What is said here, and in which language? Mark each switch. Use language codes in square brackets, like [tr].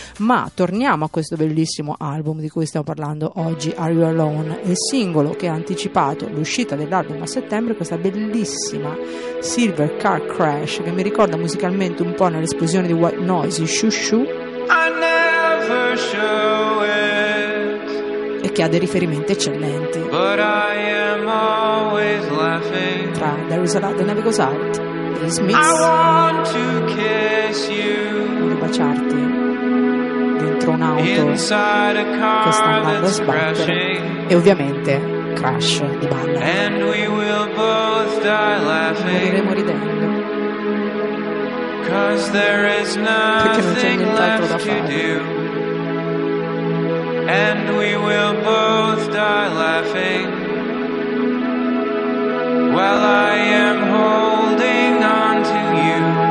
[it] Ma torniamo a questo bellissimo album di cui stiamo parlando oggi, Are You Alone, il singolo che ha anticipato l'uscita dell'album a settembre, questa bellissima Silver Car Crash che mi ricorda musicalmente un po' nell'esplosione di White Noise in Shoo Shoo. [en] I never show it. [it] E che ha dei riferimenti eccellenti. [en] But I am always laughing. [it] Tra There Is a Light, The Never Goes Out, The Smiths. [en] I want to kiss you. [it] Voglio baciarti dentro un'auto che sta andando a sbattere. E ovviamente Crash di Ballard. [en] And we will both die laughing. [it] Moriremo ridendo. [en] Cause there is nothing left to do. And we will both die laughing while I am holding on to you.